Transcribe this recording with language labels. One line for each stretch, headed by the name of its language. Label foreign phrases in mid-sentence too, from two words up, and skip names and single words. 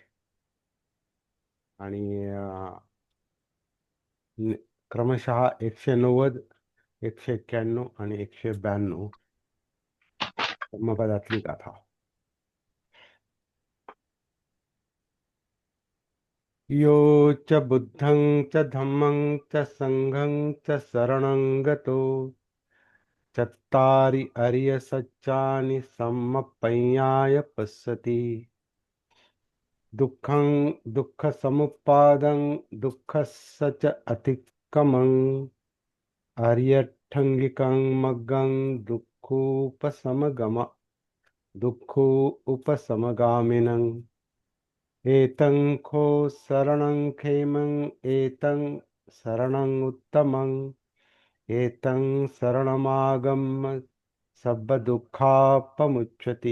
Marathi: आणि क्रमशः 190, 191 आणि 192 धम्मपदातली गाथा.
Pali: यो च बुद्धं च धम्मं च संघं च शरणं गतो चत्तारि अर्य सच्चानि सम्मप्पय्याय पश्यति. दुःखं दुःखसमुत्पादं दुःखस्य च अतिक्रमं आर्यठङ्गिकं मग्गं दुःखोपशमगामिनं एतं खो शरणं खेमं एतं शरणं उत्तमं एतं शरणमागम्य सब दुःखापमुच्यते.